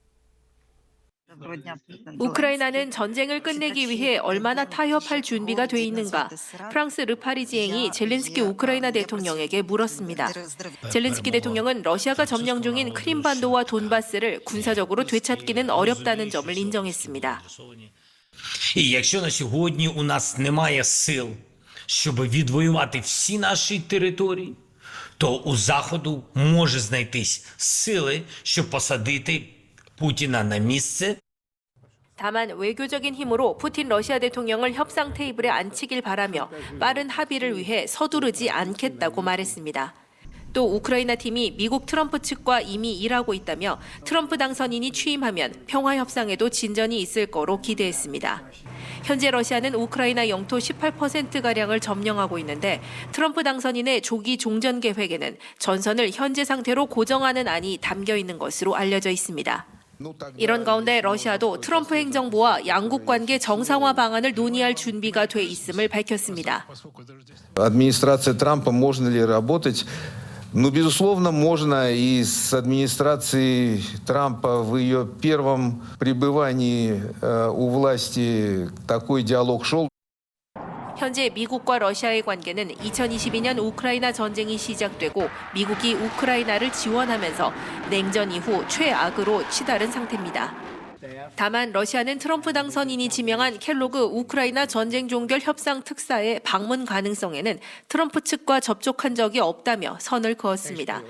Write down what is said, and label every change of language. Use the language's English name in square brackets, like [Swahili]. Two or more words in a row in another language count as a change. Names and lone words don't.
[Korean] 우크라이나는 전쟁을 끝내기 위해 얼마나 타협할 준비가 돼 있는가? 프랑스 르파리지앵이 젤렌스키 우크라이나 대통령에게 물었습니다. 젤렌스키 대통령은 러시아가 점령 중인 크림반도와 돈바스를 군사적으로 되찾기는 어렵다는 점을 인정했습니다. [Ukrainian] І якщо на сьогодні у нас немає сил, щоб відвоювати всі наші території, то у Заходу може знайтись сили, щоб посадити Путіна на місце. [Korean] 다만 외교적인 힘으로 푸틴 러시아 대통령을 협상 테이블에 앉히길 바라며 빠른 합의를 위해 서두르지 않겠다고 말했습니다. 또 우크라이나 팀이 미국 트럼프 측과 이미 일하고 있다며 트럼프 당선인이 취임하면 평화 협상에도 진전이 있을 거로 기대했습니다. 현재 러시아는 우크라이나 영토 18%가량을 점령하고 있는데 트럼프 당선인의 조기 종전 계획에는 전선을 현재 상태로 고정하는 안이 담겨 있는 것으로 알려져 있습니다. 이런 가운데 러시아도 트럼프 행정부와 양국 관계 정상화 방안을 논의할 준비가 돼 있음을 밝혔습니다. [Russian] Администрация Трампа можно ли работать? Ну, безусловно, можно и с администрацией Трампа в ее первом пребывании у власти такой диалог шел. [Korean] 현재 미국과 러시아의 관계는 2022년 우크라이나 전쟁이 시작되고 미국이 우크라이나를 지원하면서 냉전 이후 최악으로 치달은 상태입니다. 다만 러시아는 트럼프 당선인이 지명한 켈로그 우크라이나 전쟁 종결 협상 특사의 방문 가능성에는 트럼프 측과 접촉한 적이 없다며 선을 그었습니다.